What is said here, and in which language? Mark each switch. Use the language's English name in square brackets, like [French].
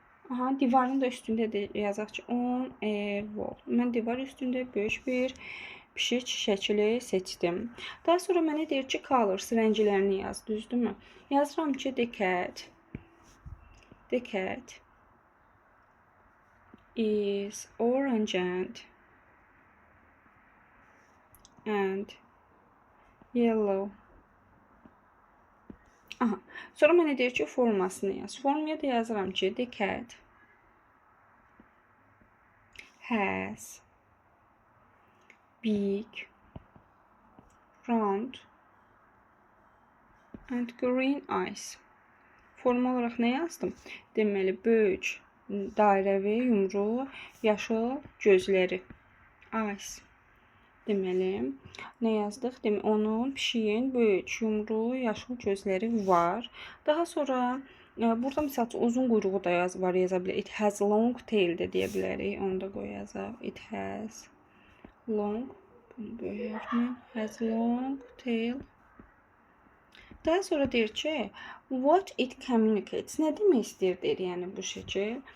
[Azerbaijani] Aha, divarın da üstündə də yazaq ki, [English] on a wall. [Azerbaijani] Mən divar üstündə böyük bir pişik şəkili seçdim. Daha sonra mənə deyir ki, colors, rənglərini yaz, düzdürmü? Yazıram ki, [English] the cat is orange and yellow. Aha. [Azerbaijani] Sonra mənə deyir ki, formasını yaz. Formaya da yazıram ki, [English] the cat has big, round and green eyes. [Azerbaijani] Forma olaraq nə yazdım? Deməli, böyük, dairəvi, yumru, yaşıl gözləri. Eyes. Deməli, nə yazdıq? Deməli, onun, pişiyin böyük, yumru, yaşıl gözləri var. Daha sonra, burada misal üçün uzun quyruğu da var, yaza bilərik. [English] It has long tail [Azerbaijani] də deyə bilərik. Onu da qoy yazaq. [English] It has long, [Azerbaijani] bunu böyük [English] has long tail. [Azerbaijani] Daha sonra deyir ki, [English] what it communicates. [Azerbaijani] Nə demək istəyir deyir, yəni bu şəkil.